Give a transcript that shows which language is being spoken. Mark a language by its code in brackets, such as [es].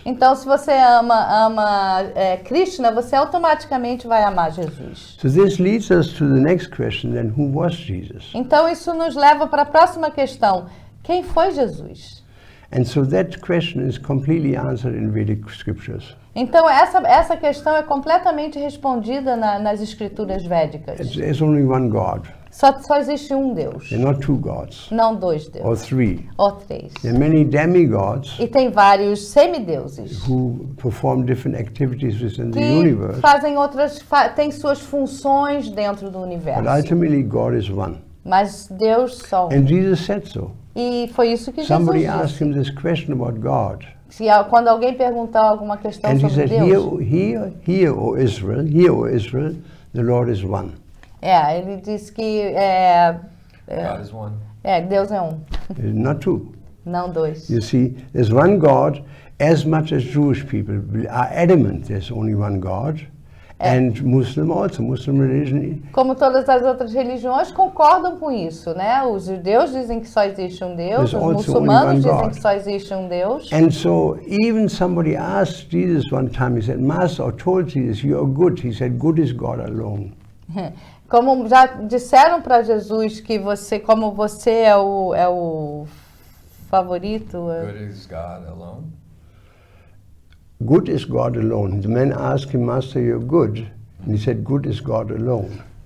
[pt] Então, se você ama Krishna, você automaticamente vai amar Jesus. [en] So this leads us to the next question, then, who was Jesus? [pt] Então, isso nos leva para a próxima questão: quem foi Jesus? [en] And so that question is completely answered in Vedic scriptures. [pt] Então, essa questão é completamente respondida nas escrituras védicas. [en] There's only one God. [pt] Só existe um Deus. [en] There are not two gods. [pt] Não dois deuses. [en] Or three. [pt] Ou três. [en] There are many demigods. [pt] E tem vários semideuses. [en] Who perform different activities within the universe. [pt] Têm suas funções dentro do universo. [en] But ultimately God is one. [pt] Mas Deus só. [en] And Jesus said so. [pt] E foi isso que [en] Somebody Jesus asked him this question about God. [pt] Quando alguém perguntar alguma questão [en] and [pt] sobre [en] he said, [pt] Deus. [en] Hear, O Israel, the Lord is one. [pt] Ele disse que [en] God is one. [pt] Deus é um. [en] Not two. [pt] Não dois. [en] You see, there's one God, as much as Jewish people are adamant there's only one God, and Muslim religion. [pt] Como todas as outras religiões concordam com isso, né? Os judeus dizem que só existe um Deus, os muçulmanos dizem que só existe um Deus. [en] And so even somebody asked Jesus one time, he said, Master, or told Jesus, you are good. He said, good is God alone. [pt] Como já disseram para Jesus que como você é o favorito. [en] Good is God alone. Good is God alone. The man asked him, Master, you're good. And he said, good is God alone.